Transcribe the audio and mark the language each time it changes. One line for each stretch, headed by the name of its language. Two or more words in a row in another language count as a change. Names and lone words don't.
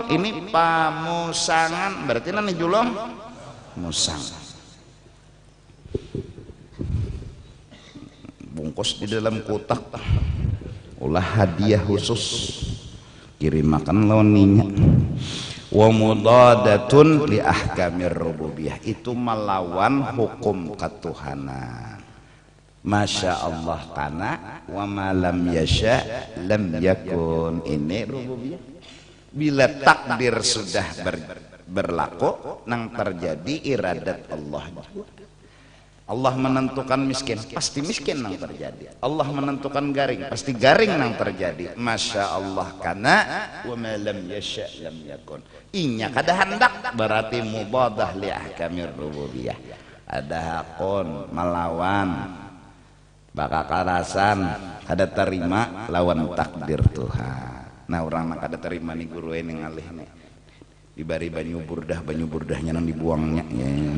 Banjar: Ini pamusangan, berarti nang dijulong musang. Bungkus di dalam kotak. Ulah hadiah khusus. Kirim makan lawan ninya.
Arabic: ومضادة لأحكام الربوبية,
Indonesian: itu melawan hukum ketuhanan.
Arabic: ما شاء الله كان وما لم يشأ لم يكن,
Banjar: ini rububiyah. Bila takdir sudah berlaku nang terjadi iradat Allah. Allah menentukan miskin, pasti miskin nang terjadi. Allah menentukan garing, pasti garing nang terjadi.
Arabic: ما شاء الله كان وما لم يشأ لم يكن.
Banjar: Inya kada hendak berarti
Arabic: مضادة لأحكام الربوبية.
Banjar: Ada hakun melawan baka karasan kada terima lawan takdir Tuhan. Nah orang nak kada terima nih guru ini ngalih nih dibari banyu burdahnya nang dibuangnya ya.